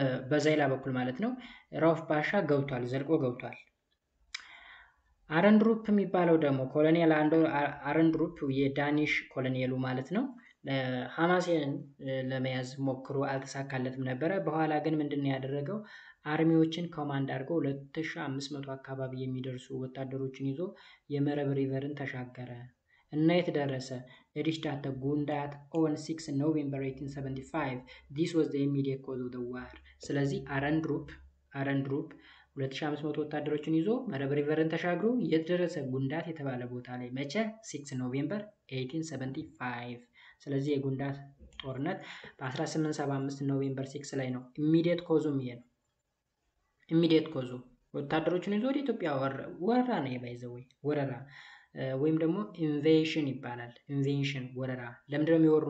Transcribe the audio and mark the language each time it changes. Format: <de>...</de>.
<am>በዛይላ በኩል ማለት ነው ራውፍ ባሻ ገብቷል፣ ዘልቆ ገብቷል። አረንድሩፕ የሚባለው ደግሞ ኮሎኔል አረንድሩፕ የዳኒሽ ኮሎኔሉ ማለት ነው ሐማሴንን ለመያዝ ሞክሮ አልተሳካለትም ነበረ። በኋላ ግን ምንድነው ያደረገው? አርሚዎችን ኮማንድ አድርጎ 2500 አካባቢ የሚደርሱ ወታደሮችን ይዞ የመረብ ሪቨርን ተሻገረ እና የት ደረሰ?</am> <en>reached at the Gundat on 6 November 1875 this was the immediate cause of the war።</en> <am>ስለዚህ አረንድሩፕ 2500 ወታደሮችን ይዞ መረብ ሪቨርን ተሻግሮ የት ደረሰ? ጉንዳት የተባለ ቦታ ላይ መቼ? 6 ኖቬምበር 1875። ስለዚህ የጉንዳት ጦርነት በ1875 ኖቬምበር 6 ላይ ነው። ኢሚዲየት ኮዙም ይሄ ነው። ኢሚዲየት ኮዙ ወታደሮችን ይዞ ወደ ኢትዮጵያ ወረራ ነው የባይዘው ወረራ ወይም ደግሞ ኢንቬሽን ይባላል። ኢንቬንሽን ወረራ። ለምንድን ነው የሚወሩ?</am>